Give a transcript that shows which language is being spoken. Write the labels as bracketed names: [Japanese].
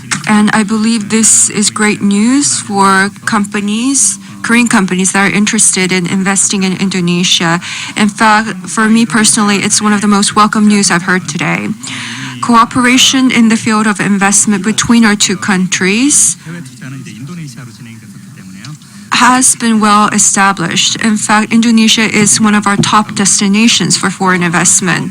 [English] And I believe this is great news for companies, Korean companies that are interested in investing in Indonesia. In fact, for me personally, it's one of the most welcome news I've heard today. Cooperation in the field of investment between our two countries [Korean] 해외 투자는 이제 인도네시아로 진행됐었기 때문에요. [English] has been well established. In fact, Indonesia is one of our top destinations for foreign investment.